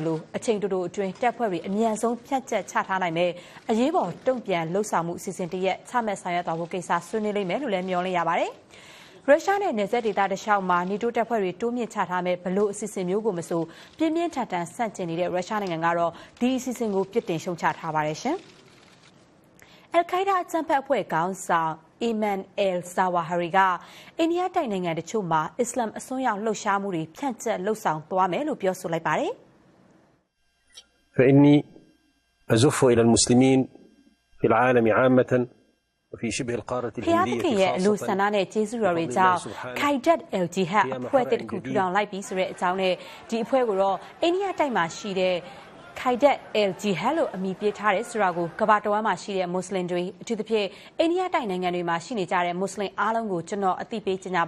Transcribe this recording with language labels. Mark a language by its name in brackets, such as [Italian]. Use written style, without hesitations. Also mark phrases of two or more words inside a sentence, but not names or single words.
[Burmese] လို့အချိန်တိုအတွင်းတပ်ဖွဲ့တွေအမြန်ဆုံးဖြတ်ချက်ချထားနိုင်မယ်အရေးပေါ်တုံ့ပြန်လှုပ်ဆောင်မှုအစီအစဉ်တရက်ချမှတ်ဆောင်ရွက်သွားဖို့ကိစ္စဆွေးနွေးလိမ့်မယ်လို့လည်းမျှော်လင့်ရပါတယ်။ရုရှားနဲ့နယ်စပ်ဒေသတလျှောက်မှာနေတိုးတပ်ဖွဲ့တွေတိုးမြင့်ချထားမဲ့ဘလို့အစီအစဉ်မျိုးကိုမဆိုပြင်းပြင်းထန်ထန်ဆန့်ကျင်နေတဲ့ရုရှားနိုင်ငံကတော့ဒီအစီအစဉ်ကိုပြစ်တင်ရှုံချထားပါတယ်ရှင်။အယ်ခိုင်းဒါအကြမ်းဖက်အဖွဲ့ခေါင်းဆောင် Ayman al-Zawahiri ကအိန္ဒိယတိုက်နိုင်ငံတချို့မှာအစ္စလာမ်အစွန်းရောက်လှုပ်ရှားမှုတွေဖြန့်ကျက်လှုပ်ဆောင်သွားမယ်လို့ပြောဆိုလိုက်ပါတယ် [Arabic] ။ فإني أزف إلى المسلمين في العالم عامة وفي شبه القارة الهندية [Burmese] ရဲ့အလို့ဆန္ဒနဲ့ကျေးဇူးတော်တွေကြောင့်ခိုင်ဒတ်အယ်ဂျီဟတ်အဖွဲ့တစ်ခုထူထောင်လိုက်ပြီးဆိုတဲ့အကြောင်းနဲ့ဒီအဖွဲ့ကိုတော့အိန္ဒိယတိုက်မှာရှိတဲ့ခိုင်ဒတ်အယ်ဂျီဟတ်လို့အမည်ပေးထားတဲ့ဆိုတာကိုကမ္ဘာတဝန်းမှာရှိတဲ့မွတ်စလင်တွေအထူးသဖြင့်အိန္ဒိယတိုက်နိုင်ငံတွေမှာရှိနေကြတဲ့မွတ်စလင်အားလုံးကိုကျွန်တော်အသိပေးကြေညာ